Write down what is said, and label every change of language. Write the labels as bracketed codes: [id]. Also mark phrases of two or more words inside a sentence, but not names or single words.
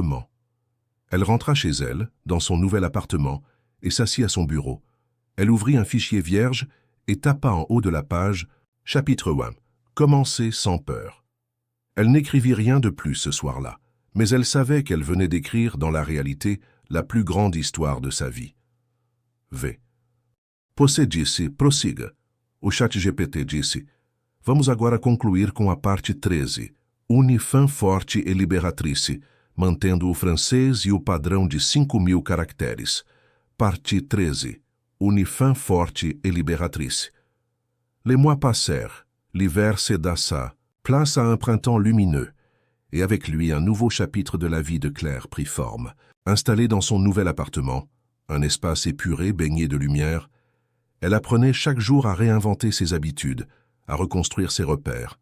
[fr] » Elle rentra chez elle, dans son nouvel appartement, et s'assit à son bureau. Elle ouvrit un fichier vierge et tapa en haut de la page « Chapitre 1. Commencer sans peur ». Elle n'écrivit rien de plus ce soir-là, mais elle savait qu'elle venait d'écrire dans la réalité la plus grande histoire de sa vie. [pt] V. Você disse, prossiga. O ChatGPT disse, vamos agora concluir com a parte 13, Unifam forte e liberatrice, mantendo o francês e o padrão de 5.000 caracteres. [fr] Parte 13, Unifam forte et libératrice. Les mois passèrent, l'hiver cédassa, place à un printemps lumineux, et avec lui un nouveau chapitre de la vie de Claire prit forme. Installée dans son nouvel appartement, un espace épuré baigné de lumière, elle apprenait chaque jour à réinventer ses habitudes, à reconstruire ses repères.